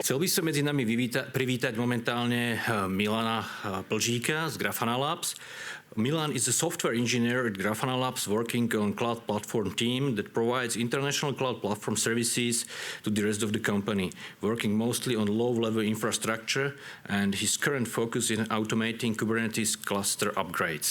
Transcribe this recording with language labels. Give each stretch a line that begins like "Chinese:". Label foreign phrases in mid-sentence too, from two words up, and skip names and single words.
Slovak: Chcel by som medzi nami privítať momentálne Milana Plžíka z Grafana Labs.
English: Milan is a software engineer at Grafana Labs working on cloud platform team that provides international cloud platform services to the rest of the company, working mostly on low-level infrastructure, and his current focus is automating Kubernetes cluster upgrades.